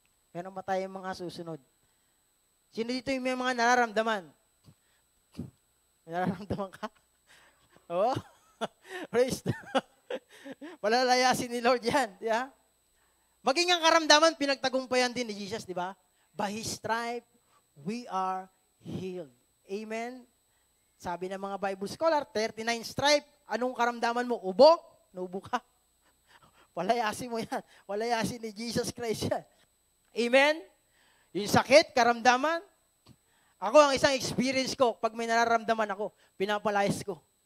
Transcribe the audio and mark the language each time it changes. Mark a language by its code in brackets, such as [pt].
[tl] Meron ba tayong mga susunod? Sino dito yung may mga nararamdaman? May nararamdaman ka? [en] Oh, praise the Lord. [tl] Palalayasin ni Lord yan. Di ba? Maging ang karamdaman, pinagtagumpayan din ni Jesus, di ba? [en] By His stripe, we are healed. Amen? [tl] Sabi ng mga Bible scholar, 39 stripe, anong karamdaman mo? Ubo? Naubo ka? Palayasin mo yan. Palayasin ni Jesus Christ yan. Amen? Yung sakit, karamdaman. Ako, ang isang experience ko, pag may nararamdaman ako, pinapalayas ko.